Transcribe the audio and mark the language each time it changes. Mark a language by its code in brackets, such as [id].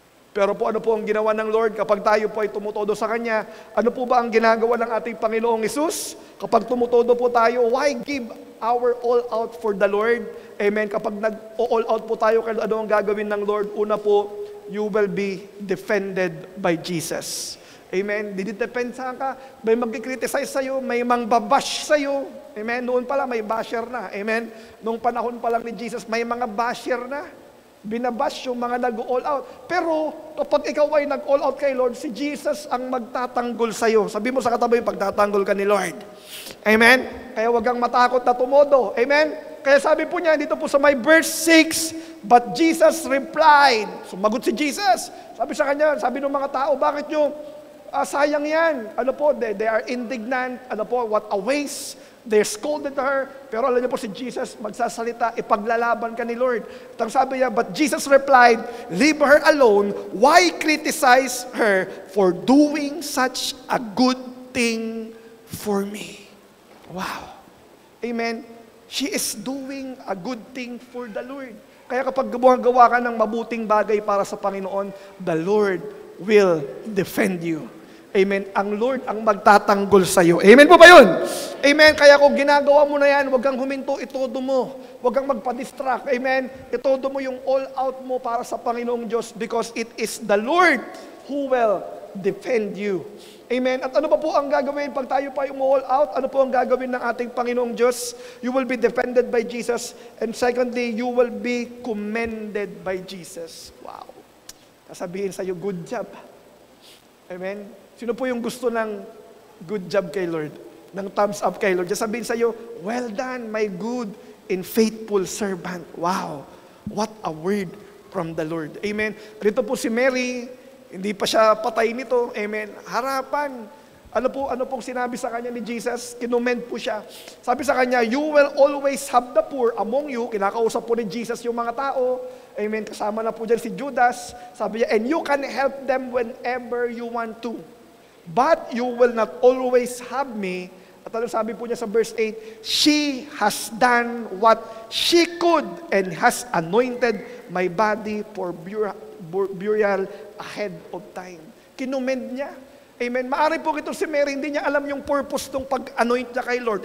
[tl] Pero po ano po ang ginawa ng Lord kapag tayo po ay tumutodo sa Kanya? Ano po ba ang ginagawa ng ating Panginoong Hesus? Kapag tumutodo po tayo, [en] why give our all out for the Lord? [tl] Amen. Kapag nag-all out po tayo, ano ang gagawin ng Lord? Una po, [en] you will be defended by Jesus. [tl] Amen. Didepend sa ka. May mag-criticize sa'yo, may mangbabash sa'yo. Amen. Noon pa lang may basher na. Amen. Noong panahon pa lang ni Jesus, may mga basher na. Binabash yung mga nag-all out. Pero kapag ikaw ay nag-all out kay Lord, si Jesus ang magtatanggol sa'yo. Sabi mo sa katabi, pagtatanggol ka ni Lord. Amen. Kaya wag kang matakot na tumodo. Amen. Kaya sabi po niya, dito po sa [en] my verse 6, but Jesus replied. [tl] Sumagot si Jesus. Sabi sa kanya, sabi ng mga tao, bakit nyo sayang yan. Ano po, [en] they are indignant. [tl] Ano po, [en] what a waste. They scolded her. [tl] Pero alam niyo po si Jesus magsasalita, ipaglalaban ka ni Lord. At ang sabi niya, [en] but Jesus replied, leave her alone. Why criticize her for doing such a good thing for me? Wow. Amen. She is doing a good thing for the Lord. [tl] Kaya kapag gawa ka ng mabuting bagay para sa Panginoon, [en] the Lord will defend you. [tl] Amen. Ang Lord ang magtatanggol sa iyo. Amen po ba yun? Amen. Kaya kung ginagawa mo na yan, huwag kang huminto, itodo mo. Huwag kang magpa-distract. Amen. Itodo mo yung all out mo para sa Panginoong Diyos [en] because it is the Lord who will defend you. [tl] Amen. At ano pa po ang gagawin pag tayo pa yung all out? Ano po ang gagawin ng ating Panginoong Diyos? [en] You will be defended by Jesus. And secondly, you will be commended by Jesus. Wow. [tl] Sasabihin sa iyo, [en] good job. [tl] Amen. Sino po yung gusto ng good job kay Lord? Ng thumbs up kay Lord? [en] Just [tl] sabihin sa iyo, [en] well done, my good and faithful servant. Wow, what a word from the Lord. [tl] Amen. Rito po si Mary, hindi pa siya patay nito. Amen. Harapan. Ano pong sinabi sa kanya ni Jesus? Kinomend po siya. Sabi sa kanya, [en] you will always have the poor among you. [tl] Kinakausap po ni Jesus yung mga tao. Amen. Kasama na po dyan si Judas. [en] Sabi niya, and you can help them whenever you want to. But you will not always have me. [tl] At ano sabi po niya sa [en] verse 8, she has done what she could and has anointed my body for burial ahead of time. [tl] Kinomend niya. Amen. Maari po ito si Mary, hindi niya alam yung purpose ng pag-anoint niya kay Lord.